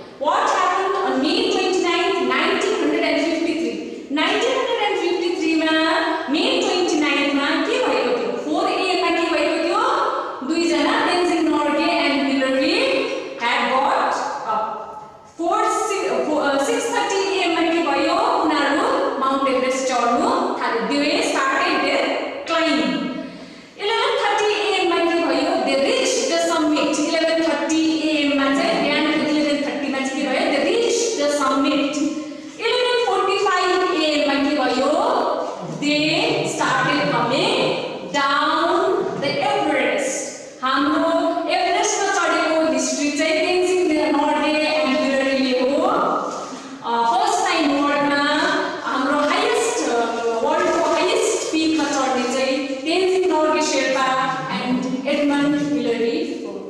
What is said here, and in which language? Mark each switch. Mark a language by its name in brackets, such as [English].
[English] what happened on May 29, 1953, [Nepali] 1953 मा मे 29 मा के भएको थियो, 4 AM मा के भएको थियो, दुईजना Tenzing Norgay and Hillary [English] had got up। [Nepali] 6:30 AM मा के भयो, उनीहरू माउन्ट एभरेस्ट चढ्नु थाले, [English] they started their climb। 11:30 AM [Nepali] मा के भयो, [English] they reached the summit। [Nepali] 11:30 AM मा चाहिँ बिहानको 11:30 मा चाहिँ के भयो, [English] they reached the summit। 11:45 AM [Nepali] मा के भयो, [English] they started coming down the Everest। [Nepali] हाम्रो एभरेस्टमा चढेको हिस्ट्री चाहिँ तेन्जिङ नोर्गे एन्ड हिलरीले हो। फर्स्ट टाइम वर्ल्डमा हाम्रो वर्ल्डको हाइएस्ट पिकमा चढ्ने चाहिँ Tenzing Norgay Sherpa and Edmund Hillary हो।